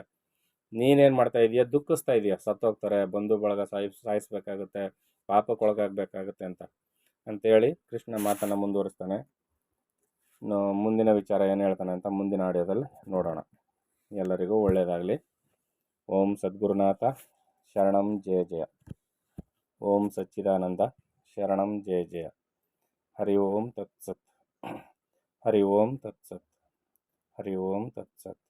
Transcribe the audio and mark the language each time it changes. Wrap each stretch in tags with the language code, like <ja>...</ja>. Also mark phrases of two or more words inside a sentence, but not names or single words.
<kn>ನೀನೇನು ಮಾಡ್ತಾ ಇದೀಯ? ದುಃಖಿಸ್ತಾ ಇದೀಯ. ಸತ್ತೋಗ್ತಾರೆ, ಬಂಧು ಬಳಗ ಸಾಯಿಸ್ಬೇಕಾಗುತ್ತೆ, ಪಾಪಕ್ಕೊಳಗಾಗಬೇಕಾಗುತ್ತೆ ಅಂತೇಳಿ ಕೃಷ್ಣ ಮಾತನ್ನು ಮುಂದುವರಿಸ್ತಾನೆ. ಮುಂದಿನ ವಿಚಾರ ಏನು ಹೇಳ್ತಾನೆ ಅಂತ ಮುಂದಿನ ಆಡಿಯೋದಲ್ಲಿ ನೋಡೋಣ. ಎಲ್ಲರಿಗೂ ಒಳ್ಳೆಯದಾಗಲಿ.</kn> <sa>ಓಂ ಸದ್ಗುರುನಾಥ ಶರಣಂ ಜಯ ಜಯ. ಓಂ ಸಚ್ಚಿದಾನಂದ ಶರಣಂ ಜಯ ಜಯ. ಹರಿ ಓಂ ತತ್ಸತ್. ಹರಿ ಓಂ ತತ್ಸತ್. ಹರಿ ಓಂ ತತ್ಸತ್.</sa>